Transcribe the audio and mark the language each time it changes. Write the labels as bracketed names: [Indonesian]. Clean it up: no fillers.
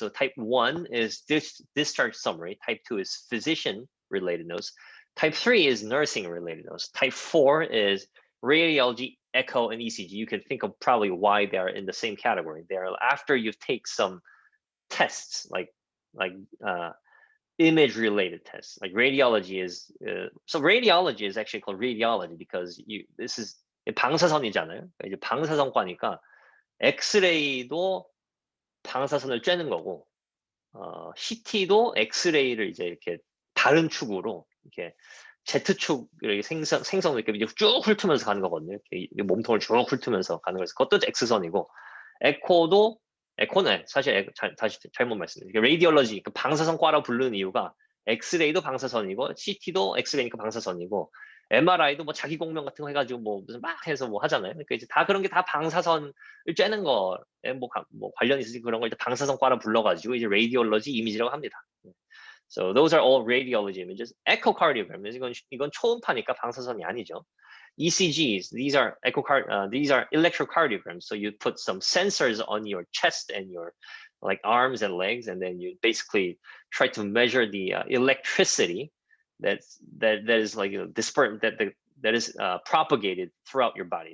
[English] So type 1 is discharge summary, type 2 is physician related notes, type 3 is nursing related notes, type 4 is radiology, echo, and ECG. You can think of probably why they're in the same category. They're after you take some tests like image related tests, like radiology is so radiology is actually called radiology because this is [Korean] 방사선이잖아요. 이제 방사선과니까 엑스레이도 방사선을 쬐는 거고, CT도 엑스레이를 이제 이렇게 다른 축으로 이렇게 Z축 생성을 이렇게 쭉 훑으면서 가는 거거든요. 이렇게 몸통을 쭉 훑으면서 가는 거라서 그것도 X선이고, 에코는 사실 다시 잘못 말씀드릴게요. 레디올러지, 그 방사선과라 부르는 이유가 엑스레이도 방사선이고 CT도 엑스레이니까 방사선이고 MRI도 뭐 자기 공명 같은 거 해가지고 뭐 무슨 막 해서 뭐 하잖아요. 그러니까 이제 다 그런 게 다 방사선을 쬐는 거에 뭐 관련이 있으니 그런 걸 이제 방사선과라 불러가지고 이제 radiology image라고 합니다. [English] So those are all radiology images. [Korean] Echocardiogram, 이건 초음파니까 방사선이 아니죠. [English] ECGs, these are electrocardiograms. So you put some sensors on your chest and your like arms and legs, and then you basically try to measure the electricity that is like dispersed, that is propagated throughout your body.